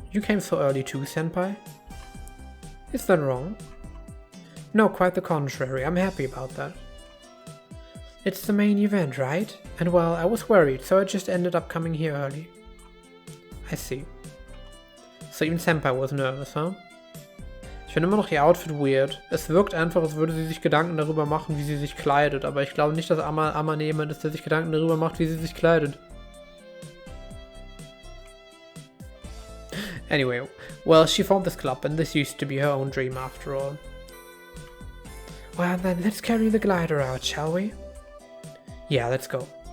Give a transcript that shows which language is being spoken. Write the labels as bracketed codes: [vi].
[en] You came so early too, Senpai? Is that wrong? No, quite the contrary, I'm happy about that. It's the main event, right? And well, I was worried, so I just ended up coming here early. I see. So even Senpai was nervous, huh? [de] Ich finde immer noch ihr Outfit weird. Es wirkt einfach, als würde sie sich Gedanken darüber machen, wie sie sich kleidet, aber ich glaube nicht, dass Amane jemand ist, der sich Gedanken darüber macht, wie sie sich kleidet. [en] Anyway, well, she formed this club and this used to be her own dream after all. Well then, let's carry the glider out, shall we? Yeah, let's go.